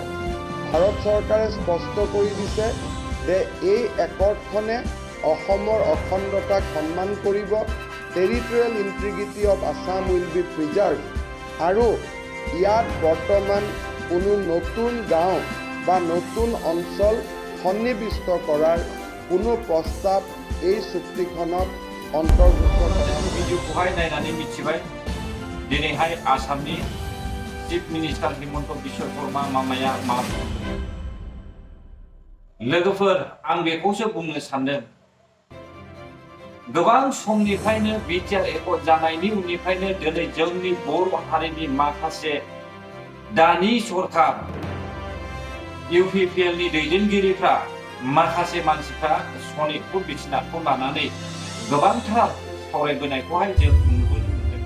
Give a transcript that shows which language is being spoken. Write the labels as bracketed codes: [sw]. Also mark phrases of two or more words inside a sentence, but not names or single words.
[as] ভাৰত চৰকাৰে স্পষ্ট কৰি দিছে যে এই একৰ্ডখনে অসমৰ অখণ্ডতাক সন্মান কৰিব, [en] territorial integrity of Assam will be preserve, [as] আৰু ইয়াত বৰ্তমান কোনো নতুন গাঁও বা নতুন অঞ্চল সন্নিৱিষ্ট কৰাৰ কোনো প্ৰস্তাৱ এই চুক্তিখনত অন্তৰ্ভুক্ত কৰা নাই। [brx] भिडिअखौहाय नायनानै मिथिबाय दिनैहाय आसामनि [en] chief minister [brx] हिमन्त बिश्व शर्मा मामाया मा बुंदों। लोगोफोर, आं बेखौसो बुंनो सानदों, गोबां समनिफ्रायनो बिटिआर एकर्ड जानायनि उननिफ्रायनो दिनै जोंनि बर' हारिनि माखासे दानि सरकार UPPL नि दैदेनगिरिफ्रा माखासे मानसिफ्रा सनितपुर बिटिनाथखौ लानानै गोबांथार सावरायबोनायखौहाय जों नुबोनो मोनदों।